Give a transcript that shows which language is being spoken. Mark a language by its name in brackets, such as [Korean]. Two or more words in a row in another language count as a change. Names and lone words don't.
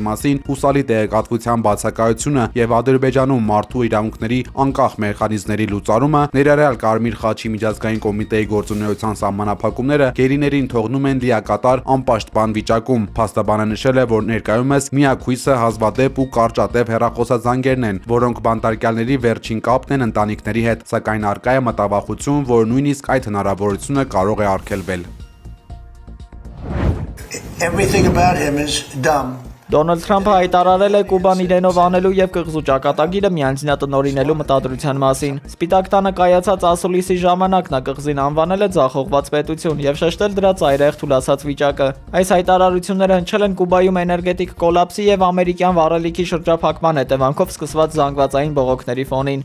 [Armenian] մասին հուսալի տեղեկատվության բացակայությունը եւ Ադրբեջանում մարդու իրավունքների անկախ մեխանիզմների լուծարումը ներառյալ Կարմիր խաչի միջազգային կոմիտեի գործունեության սահմանափակումները գերիներին թողնում են լիակատար անպաշտպան վիճակում։ Փաստաբանը նշել է, որ ներկայումս միակ հույսը հազվադեպ ու կարճատև հեռախոսազանգերն են, որոնք բանտարկյալների վերջին կապն են ընտանիքների հետ, սակայն առկա է մտավախություն, որ նույնիսկ այդ հնարավորությունը կարող է արգելվել։ [English] Everything about him is dumb. [Armenian] Դոնալդ Թրամփը հայտարարել է Կուբան իրենով անելու եւ կղզու ճակատագիրը միանձնյա տնօրինելու մտադրության մասին։ Սպիտակ տանը կայացած ասուլիսի ժամանակ նա կղզին անվանել է ձախողված պետություն եւ շեշտել դրա ծայրահեղ թուլացած վիճակը։ Այս հայտարարությունները հնչել են Կուբայում էներգետիկ կոլապսի եւ ամերիկյան վառելիքի շրջափակման հետևանքով սկսված զանգվածային բողոքների ֆոնին։